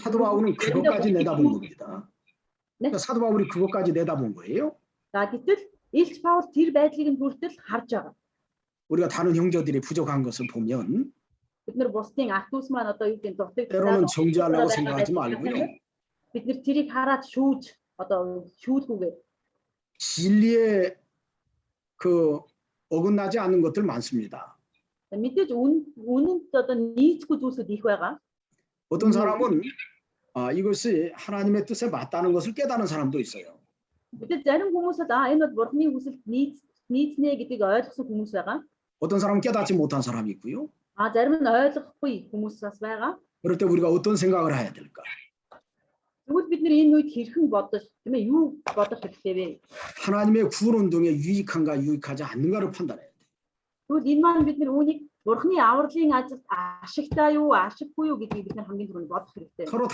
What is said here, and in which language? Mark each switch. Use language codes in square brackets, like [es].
[ko] 사도 바울은 그것까지 내다본 겁니다. 그러니까 사도 바울이 그것까지 내다본 거예요. [mn] За гэтэл Илч Паул тэр байдлыг нь хүртэл харж байгаа. [ko] 우리가 다른 형제들이 부족한 것을 보면 [mn] Бид нар бусдын ах дүүс маань одоо юу гэдэг дутагддаг. [ko] 때로는 정죄하려고 생각하지 말고요. [mn] Бид нар тэрийг хараад шүүж одоо шүүлгүүгээ. [ko] 진리에 그 어긋나지 않는 것들 많습니다. [mn] Мэдээж үнэнд одоо нийцгүй зүйлсүүд их байгаа. [ko] 어떤 사람은 이것이 하나님의 뜻에 맞다는 것을 깨닫는 사람도 있어요. [mn] Мэдээж зарим хүмүүсд энэ бол Бурхны хүсэлд нийцнэ гэдгийг ойлгосон хүмүүс байгаа. [ko] 어떤 사람은 깨닫지 못한 사람이 있고요. [mn] Зарим нь ойлгохгүй хүмүүс бас байгаа. [ko] 그럴 때 우리가 어떤 생각을 해야 될까? [mn] Тэгвэл бид нар энэ үед хэрхэн бодож тийм ээ юу бодох хэрэгтэй вэ? [ko] 하나님의 구원 운동에 유익한가 유익하지 않는가를 판단해야 돼. [mn] Тэгвэл энэ маань бид нар үүнийг Бурхны авралын ажилд ашигтай юу, ашиггүй юу гэдгийг бид нар хамгийн түрүүнд бодох хэрэгтэй.